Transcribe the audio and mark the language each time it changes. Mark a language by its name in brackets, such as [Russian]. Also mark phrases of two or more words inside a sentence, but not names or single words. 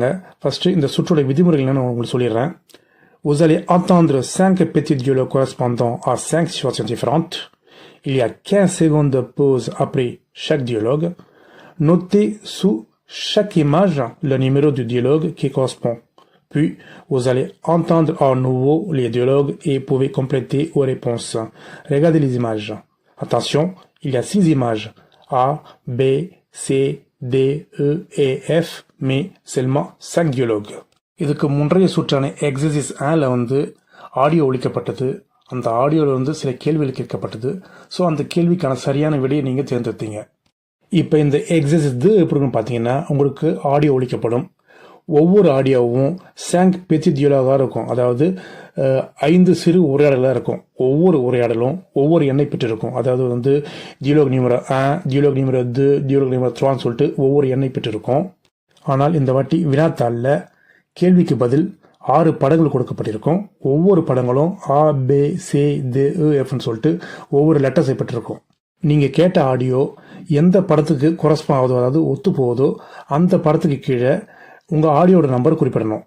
[Tamil] ஃபஸ்ட்டு இந்த சுற்றோட விதிமுறைகள் நான் உங்களுக்கு சொல்லிடுறேன். [French] Vous allez entendre 5 petits dialogues correspondant à 5 situations différentes. Il y a 15 secondes de pause après chaque dialogue. Notez sous chaque image le numéro du dialogue qui correspond. Puis, vous allez entendre à nouveau les dialogues et pouvez compléter vos réponses. Regardez les images. Attention, il y a 6 images. A, B, C, D, E et F, mais seulement 5 dialogues. [Tamil] இதுக்கு முன்றைய சுற்றான எக்ஸசைஸ் 1ல ஆடியோ ஒலிக்கப்பட்டது. அந்த ஆடியோவில் சில கேள்விகள் கேட்கப்பட்டது. ஸோ அந்த கேள்விக்கான சரியான விடையை நீங்கள் தேர்ந்தெடுத்தீங்க. இப்போ இந்த எக்ஸசைஸ் எப்படின்னு பார்த்தீங்கன்னா, உங்களுக்கு ஆடியோ ஒலிக்கப்படும். ஒவ்வொரு ஆடியோவும் [French] 5 petits dialogues [Tamil] இருக்கும். அதாவது 5 சிறு உரையாடலாக இருக்கும். ஒவ்வொரு உரையாடலும் ஒவ்வொரு எண்ணை பெற்றிருக்கும். அதாவது [French] dialogue numéro 1, dialogue numéro 2, dialogue numéro 3 [Tamil] சொல்லிட்டு ஒவ்வொரு எண்ணை பெற்றிருக்கும். ஆனால் இந்த வாட்டி வினாத்தாளில் கேள்விக்கு பதில் 6 படங்கள் கொடுக்கப்பட்டிருக்கும். ஒவ்வொரு படங்களும் A, B, C, D, E, Fன்னு சொல்லிட்டு ஒவ்வொரு லெட்டர்ஸை பெற்றிருக்கும். நீங்கள் கேட்ட ஆடியோ எந்த படத்துக்கு கொரஸ்பாண்ட் ஆகுதோ, அதாவது ஒத்து போகுதோ, அந்த படத்துக்கு கீழே உங்கள் ஆடியோட நம்பர் குறிப்பிடணும்.